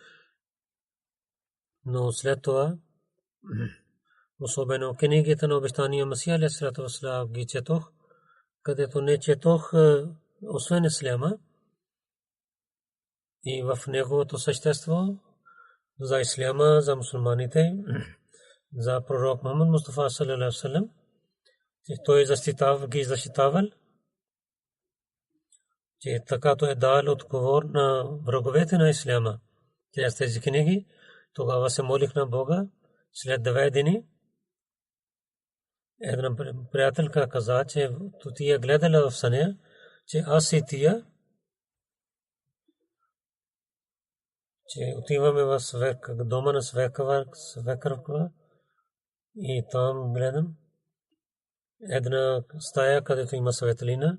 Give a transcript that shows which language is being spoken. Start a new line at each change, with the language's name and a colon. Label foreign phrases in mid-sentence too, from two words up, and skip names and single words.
Bulgarian: Но след това особено книгите на обещания Масия
Arabic: عليه الصلاة والسلام
Bulgarian: ги четох, където не четох освен исляма и в неговото същество за исляма, за мусулманите, за пророк Мухаммад Мустафа
Arabic: صلى الله عليه و سلم,
Bulgarian: че той защитавал, че така той е дал отговор на враговете на исляма чрез тези книги. Тогава се молих на Бога. След 2 дни една приятелка каза, че тия гледала в съня, че аз и тия, че отиваме в дома на свекърва и там гледам една стая, където има светлина.